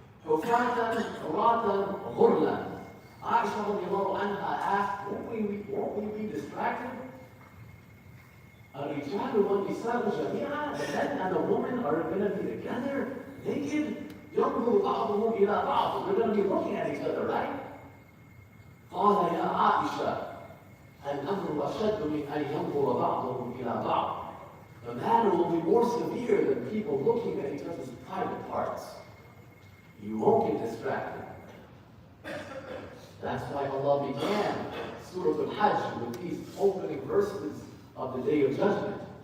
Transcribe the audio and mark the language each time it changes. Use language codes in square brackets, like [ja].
[ar] Hufatan, uratan, ghurlan. [en] Aisha radiallahu anha asked, won't we be distracted? [ar] الرجال والنساء جميعا, [en] the men and the woman are going to be together, naked. [ar] ينظر بعضهم إلى بعض. [en] They're going to be looking at each other, right? [ar] قال يا عائشة الأمر أشد من أن ينظر بعضهم إلى بعض. [en] The matter will be more severe than people looking at each other's private parts. You won't get distracted. That's why Allah began Surah Al-Hajj with these opening verses of the Day of Judgment.